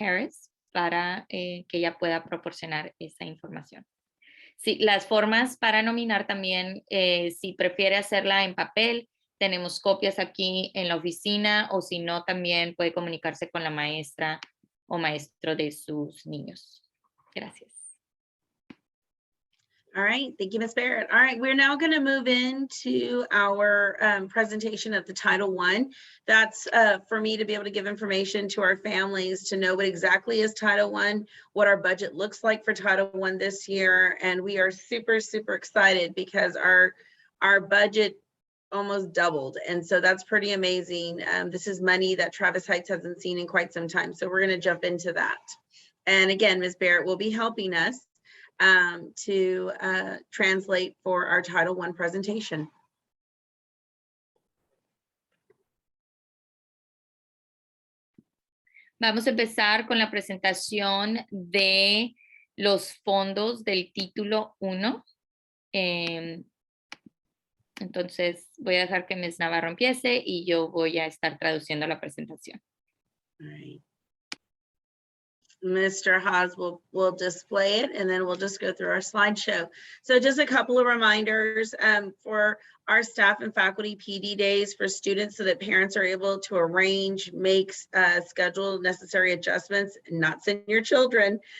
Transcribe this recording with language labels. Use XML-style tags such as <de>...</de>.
<es>Harris para que ella pueda proporcionar esa información. Sí, las formas para nominar también, si prefiere hacerla en papel, tenemos copias aquí en la oficina o si no, también puede comunicarse con la maestra o maestro de sus niños. Gracias.</es> <en>All right, thank you, Ms. Barrett. All right, we're now going to move into our presentation of the Title I. That's for me to be able to give information to our families to know what exactly is Title I, what our budget looks like for Title I this year. And we are super, super excited because our budget almost doubled. And so that's pretty amazing. This is money that Travis Heights hasn't seen in quite some time. So we're going to jump into that. And again, Ms. Barrett will be helping us to translate for our Title I presentation.</en> <es>Vamos a empezar con la presentación de los fondos del título 1. Entonces voy a dejar que Ms. Navarro empiece y yo voy a estar traduciendo la presentación.</es> <en>All right. Mr. Haas will display it and then we'll just go through our slideshow. So just a couple of reminders for our staff and faculty PD days for students so that parents are able to arrange, make schedule necessary adjustments, and not send your children.</en>